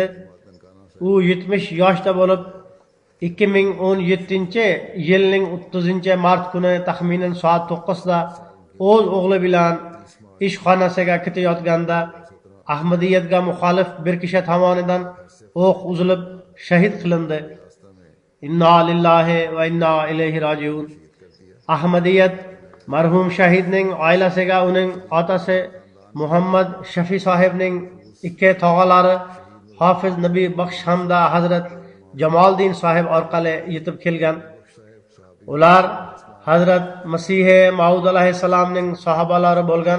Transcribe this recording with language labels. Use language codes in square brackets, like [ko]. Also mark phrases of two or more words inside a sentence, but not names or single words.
[uz] U 70 yoshda bo'lib 2017-yilning 30-mart kuni taxminan soat 9da o'z o'g'li bilan ish xonasiga ketayotganda Ahmadiyatga muxolif bir kishi tomonidan o'q uzilib shahid qilindi. [ar] إنا لله وإنا إليه راجعون. [uz] Ahmadiyat marhum shahidning oilasiga uning otasi Muhammad Shafi sohibning ikki tog'alari Hofiz Nabiy Baxsh hamda Hazrat Jamoliddin sohib orqali yetib kelgan. Ular Hazrat Masih Maud alayhissalomning sahobalari bo'lgan.